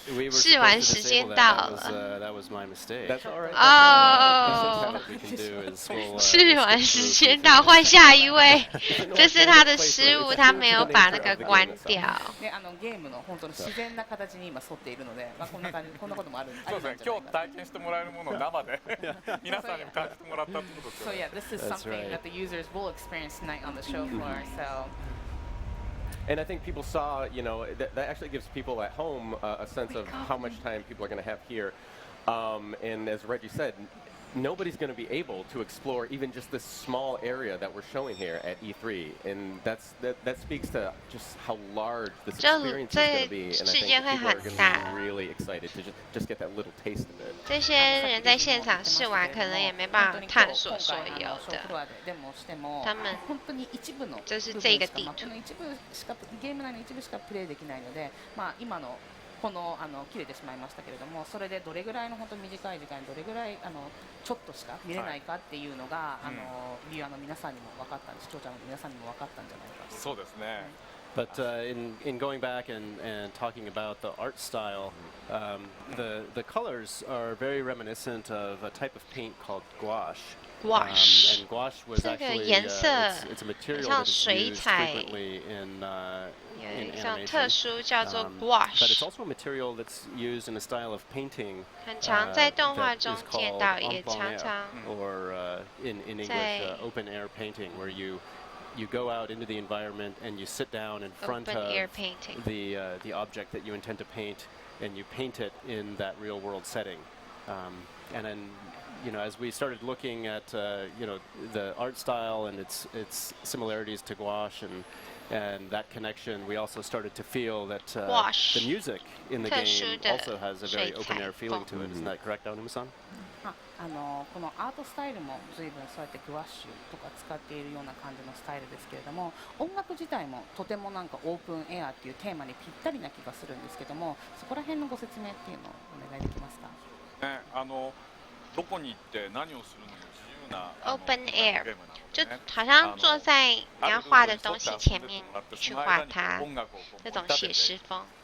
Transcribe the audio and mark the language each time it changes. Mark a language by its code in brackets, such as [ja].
[zh] 试玩时间到了。哦，试玩时间到，换下一位。这是他的失误，他没有把那个关掉。 [ja] ゲームの本当の自然な形に今沿っているので、こんなこともある。そうですね。今日体験してもらえるものを生で皆さんに感じてもらったってことですよね。 [en] So yeah, this is something that the users will experience tonight on the show floor. So. And I think people saw, that actually gives people at home a sense of how much time people are going to have here. And as Reggie said, nobody's going to be able to explore even just this small area that we're showing here at E3. And that speaks to just how large this experience is going to be. And I think people are going to be really excited to just get that little taste of it. [zh] 这些人在现场试玩，可能也没办法探索所有的。他们就是这个地图。 [ja] ゲーム内の一部しかプレイできないので、今のこの切れてしまいましたけれども、それでどれぐらいの本当短い時間にどれぐらいちょっとしか見れないかっていうのが、ビューアーの皆さんにも分かったんで、視聴者の皆さんにも分かったんじゃないかと。そうですね。 [en] But in going back and talking about the art style, the colors are very reminiscent of a type of paint called gouache. Gouache. And gouache was actually it's a material that is used frequently in animation. But it's also a material that's used in a style of painting that is called en plein air, or in English, open air painting, where you go out into the environment and you sit down in front of the object that you intend to paint, and you paint it in that real world setting. And then, as we started looking at the art style and its similarities to gouache and that connection, we also started to feel that the music in the game also has a very open air feeling to it. Isn't that correct, Aonuma-san? [ja] このアートスタイルも随分そうやってグワッシュとか使っているような感じのスタイルですけれども、音楽自体もとてもなんかオープンエアっていうテーマにぴったりな気がするんですけども、そこら辺のご説明っていうのをお願いできますか。どこに行って何をするのも自由な [zh] open air， 就好像坐在你要画的东西前面去画它，那种写实风。